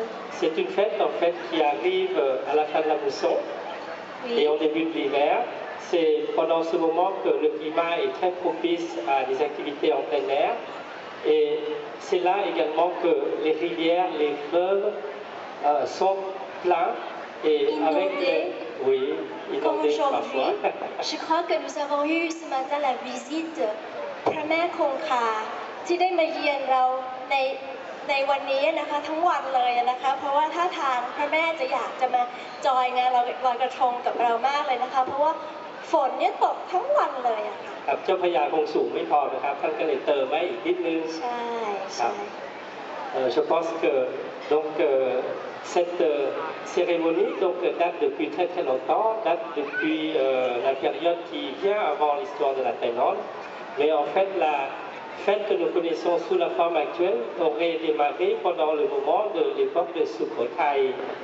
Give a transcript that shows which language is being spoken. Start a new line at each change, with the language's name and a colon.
French: C'est une fête en fait qui arrive à la fin de la mousson et au début de l'hiver. C'est pendant ce moment que le climat est très propice à des activités en plein air. Et c'est là également que les rivières, les fleuves sont pleins et inondés. Oui, comme inondés aujourd'hui. parfois. Je crois que nous avons eu ce matin la visite
Thai: พระแม่คงคาที่ได้มาเยือนเราในวันนี้นะคะทั้งวันเลยนะคะเพราะว่าท่าทางพระแม่จะอยากจะมาจอยงานลอยกระทงกับเรามากเลยนะคะเพราะว่าฝนเนี่ยตกทั้งวันเลยอะค่ะ ครับเจ้าพระยาคงสูงไม่พอนะครับท่านก็เลยเติมไว้อีกนิดนึง ใช่ใช่
French: Je pense que donc cette cérémonie donc date depuis très très longtemps, date depuis la période qui vient avant l'histoire de la Thaïlande. Mais en fait, la fête que nous connaissons sous la forme actuelle aurait démarré pendant le moment de l'époque de Sukhothai.